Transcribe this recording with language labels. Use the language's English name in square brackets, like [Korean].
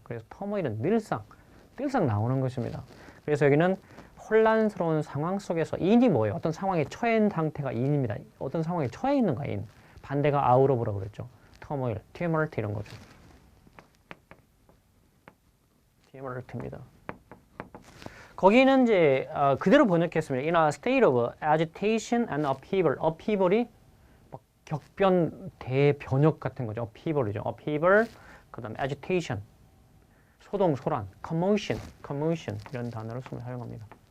[Korean] 그래서 터모일은 늘상 나오는 것입니다. 그래서 여기는 혼란스러운 상황 속에서 인이 뭐예요? 어떤 상황에 처해 있는 상태가 인입니다. 어떤 상황에 처해 있는가 인. 반대가 out of라고 그랬죠. 터모일, tumult 이런 거죠. tumult입니다. 거기는 이제 그대로 번역했습니다. [English] In a state of agitation and upheaval. [Korean] upheaval이 격변, 대변혁 같은 거죠. upheaval이죠. upheaval, 그 다음에 agitation, 소동, 소란, commotion 이런 단어를 사용합니다.